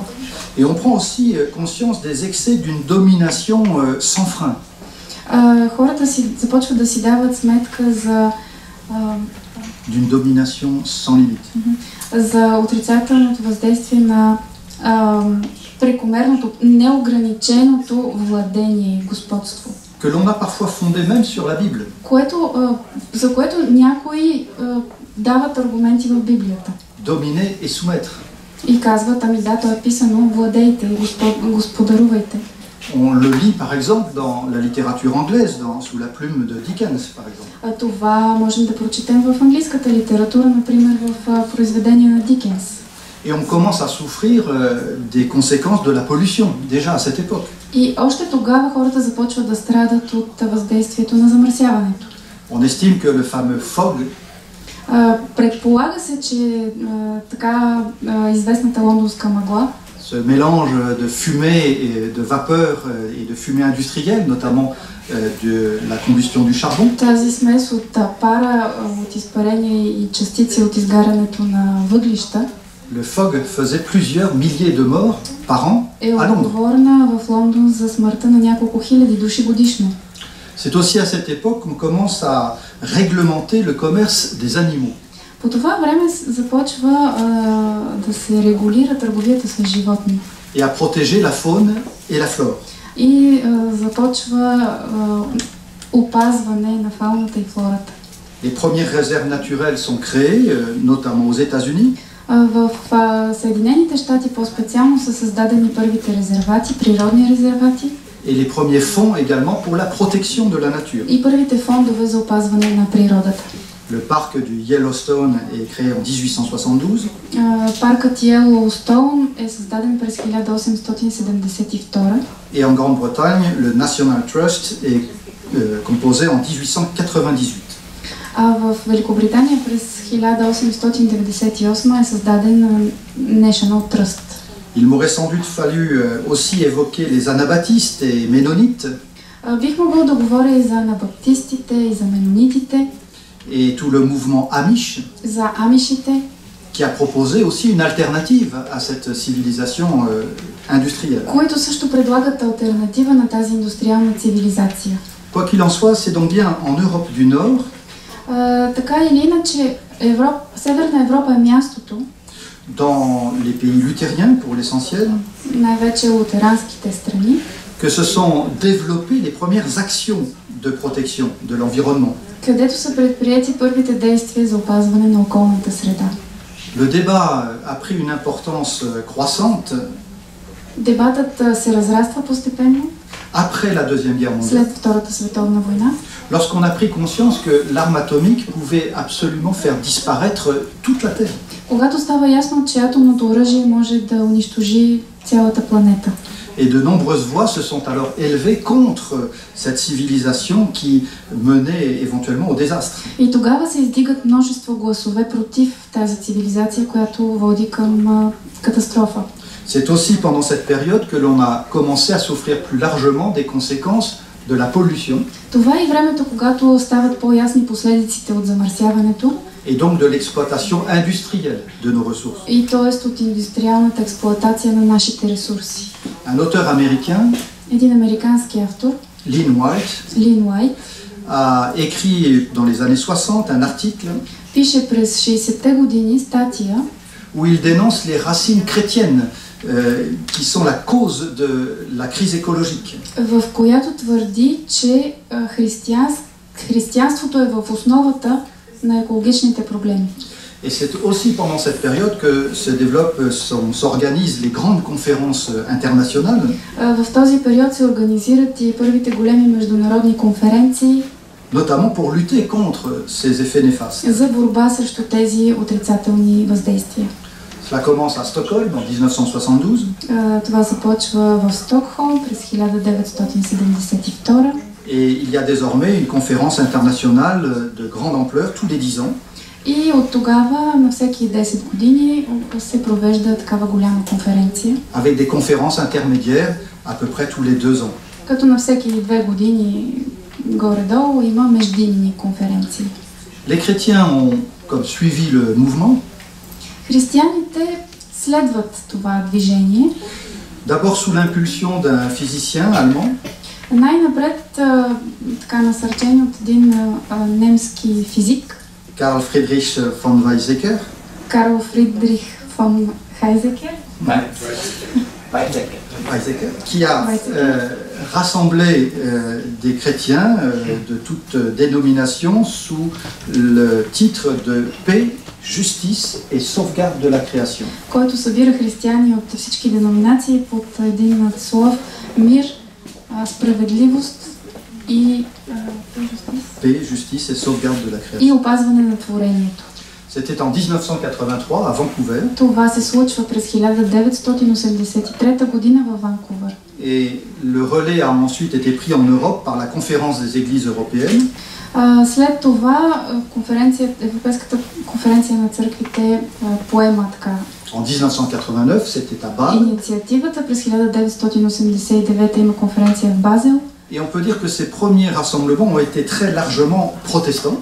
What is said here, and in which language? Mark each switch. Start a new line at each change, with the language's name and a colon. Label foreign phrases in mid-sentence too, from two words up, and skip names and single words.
French: Et on prend aussi conscience des excès d'une domination sans frein.
Bulgarian: Хората си започват да си дават сметка за
French: D'une domination sans limite.
Bulgarian: За отрицателното въздействие на прекомерното, неограниченото владение и господство.
French: Que l'on a parfois fondé même sur la Bible.
Bulgarian: За което някои дават аргументи в Библията.
French: Dominer et soumettre.
Bulgarian: И казват, ами да, то е писано, владейте, господарувайте.
French: On le lit par exemple dans la littérature anglaise, sous la plume de Dickens par exemple.
Bulgarian: Това можем да прочетем в английската литература, например в произведения на Дикенс.
French: Et on commence à souffrir des conséquences de la pollution, déjà à cette époque.
Bulgarian: И още тогава хората започват да страдат от въздействието на замърсяването.
French: On estime que le fameux fog,
Bulgarian: предполага се, че така известната лондонска мъгла,
French: ce mélange de fumée et de vapeur et de fumée industrielle, notamment de la combustion du charbon.
Bulgarian: Тази смес от пара, от изпарения и частици от изгарянето на въглища,
French: Le fog faisait plusieurs milliers de morts par an
Bulgarian: е
French: à Londres.
Bulgarian: отговорна в Лондон за смъртта на няколко хиляди души годишно.
French: C'est aussi à cette époque qu'on commence à réglementer le commerce des animaux.
Bulgarian: По това време започва да се регулира търговията с животни.
French: Et à protéger la faune et la flore.
Bulgarian: И започва опазване на фауната и флората.
French: Les premières réserves naturelles sont créées, notamment aux États-Unis.
Bulgarian: В Съединените щати по-специално са създадени първите резервати, природни резервати.
French: Et les premiers fonds également pour la protection de la nature.
Bulgarian: И първите фондове за опазване на природата.
French: Le parc du Yellowstone est créé en 1872.
Bulgarian: Паркът Йеллоустоун е създаден през 1872.
French: Et en Grande-Bretagne, le National Trust est composé en 1898.
Bulgarian: В Великобритания през 1898 е създаден National Trust.
French: Il m'aurait sans doute fallu aussi évoquer les anabaptistes et ménonites.
Bulgarian: Бих могъл да говоря и за анабаптистите, и за менонитите.
French: Et tout le mouvement Amish,
Bulgarian: за амишите,
French: qui a proposé aussi une alternative à cette civilisation industrielle.
Bulgarian: които също предлагат алтернатива на тази индустриална цивилизация.
French: Quoi qu'il en soit, c'est donc bien en Europe du Nord
Bulgarian: Така или иначе, Северна Европа е мястото,
French: dans les pays luthériens pour l'essentiel,
Bulgarian: най-вече лутеранските страни,
French: que se sont développées les premières actions de protection de l'environnement.
Bulgarian: където са предприети първите действия за опазване на околната среда.
French: Le débat a pris une importance croissante
Bulgarian: Дебатът се разраства постепенно
French: après la Deuxième Guerre mondiale,
Bulgarian: след Втората световна война,
French: lorsqu'on a pris conscience que l'arme atomique pouvait absolument faire disparaître toute la Terre.
Bulgarian: когато става ясно, че атомното оръжие може да унищожи цялата планета.
French: Et de nombreuses voix se sont alors élevées contre cette civilisation qui menait éventuellement au désastre.
Bulgarian: И тогава се издигат множество гласове против тази цивилизация, която води към катастрофа.
French: C'est aussi pendant cette période que l'on a commencé à souffrir plus largement des conséquences de la pollution.
Bulgarian: Това е времето, когато стават по-ясни последиците от замърсяването.
French: Et donc de l'exploitation industrielle de nos ressources.
Bulgarian: И т.е. от индустриалната експлоатация на нашите ресурси.
French: Un auteur américain,
Bulgarian: Един американски автор,
French: Lynn White,
Bulgarian: Лин Уайт,
French: a écrit dans les années 60 un article
Bulgarian: пише през 60-те години статия,
French: où il dénonce les racines chrétiennes qui sont la cause de la crise écologique.
Bulgarian: в която твърди, че християнството е в основата на екологичните проблеми.
French: Et c'est aussi pendant cette période que s'organisent les grandes conférences internationales.
Bulgarian: В този период се организират и първите големи международни конференции,
French: Notamment pour lutter contre ces effets néfastes.
Bulgarian: за борба срещу тези отрицателни въздействия.
French: Cela commence à Stockholm en 1972.
Bulgarian: Това започва в Стокхолм през 1972.
French: Et il y a désormais une conférence internationale de grande ampleur tous les 10 ans.
Bulgarian: И от тогава на всеки 10 години се провежда такава голяма конференция.
French: Avec des conférences intermédiaires à peu près tous les 2 ans.
Bulgarian: Като на всеки 2 години горе-долу има междинни конференции.
French: Les chrétiens ont comme suivi le mouvement.
Bulgarian: Християните следват това движение.
French: D'abord sous l'impulsion d'un physicien allemand.
Bulgarian: Най-напред така насърчени от един немски физик,
French: Karl Friedrich von Weizsäcker.
Bulgarian: Карл Фридрих фон Хайзекер,
French: Weizsäcker, qui a rassemblé des chrétiens de toutes dénominations sous le titre de paix, justice et sauvegarde de la création.
Bulgarian: който събира християни от всички деноминации под един надслов мир, справедливост и
French: Paix, justice et sauvegarde de la
Bulgarian: и
French: création.
Bulgarian: опазване на творението.
French: C'était en 1983 à Vancouver.
Bulgarian: Това се случва през 1983 година във Ванкувър.
French: Et le relais a ensuite été pris en Europe par la conférence des églises européennes.
Bulgarian: След това Европейската конференция на църквите поема така
French: En 1989, c'était à Bâle.
Bulgarian: инициативата. През 1989 има конференция в Базел.
French: Et on peut dire que ces premiers rassemblements ont été très largement protestants.